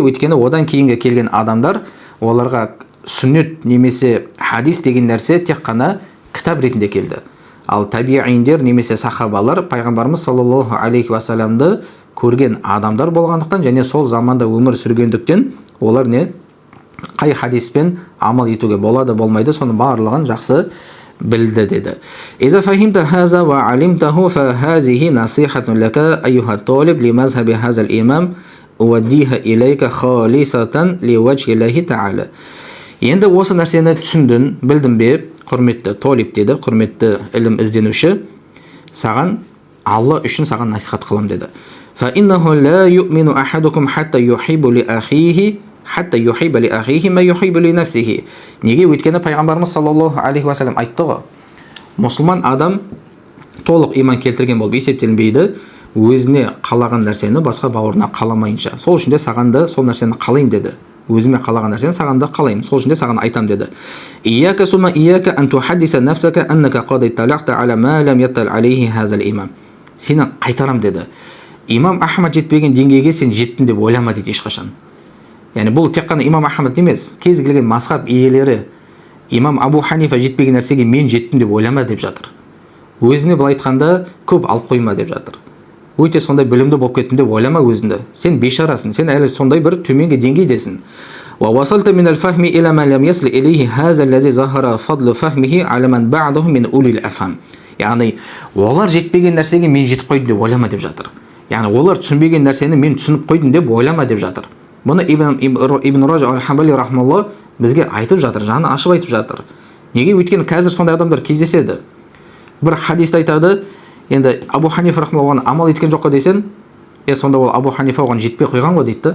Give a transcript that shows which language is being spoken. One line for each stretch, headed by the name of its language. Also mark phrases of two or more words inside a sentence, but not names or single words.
Kazakh: Өйткені одан кейінгі келген адамдар оларға сүннет немесе хадис деген нәрсе тек қана кітап ретінде келді. Ал табииндер немесе сахабалар пайғамбарымыз
Arabic: صلى الله عليه وسلم
Kazakh: көрген адамдар болғандықтан және сол заманда өмір сүргендіктен олар не? Қай хадиспен амал етуге болады, болмайды, соның барлығын жақсы білді деді.
Arabic: إذا فهمت هذا وعلمته فهذه نصيحة لك أيها الطالب لمذهب هذا الإمام أوديها إليك خالصة لوجه الله تعالى.
Kazakh: Енді осы нәрсені түсіндің, білдің бе, құрметті талиб деді, құрметті ілім ізденуші, саған Алла үшін саған насихат қылам деді.
Arabic: فإنه لا يؤمن أحدكم حتى يحب لأخيه ما يحب لنفسه.
Kazakh: Неге? Өйткені пайғамбарымыз
Arabic: صلى الله عليه وسلم
Kazakh: айтты ғой, мұсылман адам толық иман келтірген болып есептелінбейді, өзіне қалаған нәрсені басқа бауырына қаламайынша. Сол үшін де саған да сол нәрсені қалайым деді. Өзіме қалаған нәрсені саған да қалайым. Сол үшін де саған айтам деді.
Arabic: إياك ثم إياك أن تحدث نفسك أنك قد اطلعت على ما لم يطلع عليه هذا الإمام.
Kazakh: Сені қайтарам деді. Имам Ахмад жетпеген деңгейге сен жеттің деп ойлама дейді ешқашан. Яғни бұл тек қана имам Ахмад емес, кез келген мазхаб иелері имам Абу Ханифа жетпеген нәрсеге мен жеттім деп ойлама деп жатыр. Өзіне былай айтқанда көп алып қойма деп жатыр. Өте сондай білімді болып кеттім деп ойлама өзіңді. Сен бейшарасың, сен әлі сондай бір төменгі деңгейдесің.
Arabic: ووصلت من الفهم إلى ما لم يصل إليه هذا الذي ظهر فضل فهمه على من بعده من أولي الأفهام.
Kazakh: Яғни олар жетпеген нәрсеге мен жетіп қойдым деп ойлама деп жатыр. Яғни олар түсінбеген нәрсені мен түсініп қойдым деп ойлама деп жатыр. Бұны Ибн Раджаб аль-Хамбали рахмаллах бізге айтып жатыр, жаны ашып айтып жатыр. Неге? Өйткені қазір сондай адамдар кездеседі. Бір хадисті айтады, енді Абу Ханифа рахмаллах амал еткен жоқ қой десең, сонда ол Абу Ханифа оған жетпей қойған ғой дейді.